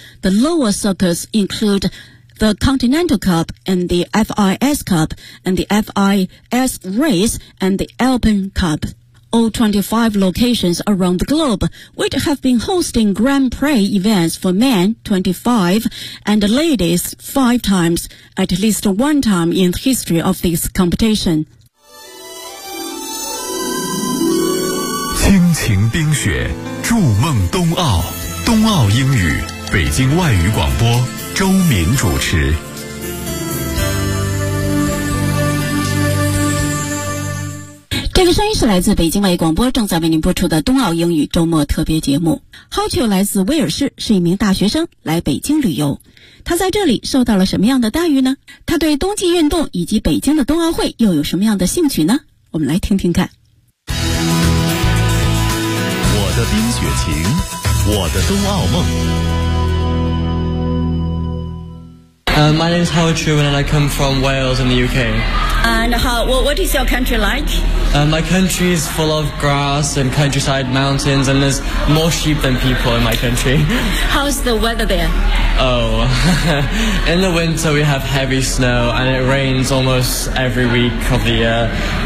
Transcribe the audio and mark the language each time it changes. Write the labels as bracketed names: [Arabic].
[English] The lower circuits include... the Continental Cup and the FIS Cup and the FIS Race and the Alpine Cup. All 25 locations around the globe, which have been hosting Grand Prix events for men 25 and ladies 5 times, at least one time in the history of this competition. [Chinese] 亲情冰雪，筑梦冬奥，冬奥英语，北京外语广播周明主持。这个声音是来自北京外语广播正在为您播出的冬奥英语周末特别节目。 Hocho 来自威尔士，是一名大学生来北京旅游，他在这里受到了什么样的待遇呢？他对冬季运动以及北京的冬奥会又有什么样的兴趣呢？我们来听听看。我的冰雪情，我的冬奥梦， [English] My name is Howard Truman and I come from Wales in the UK. And what is your country like? My country is full of grass and countryside mountains and there's more sheep than people in my country. How's the weather there? Oh, in the winter we have heavy snow and it rains almost every week of the year.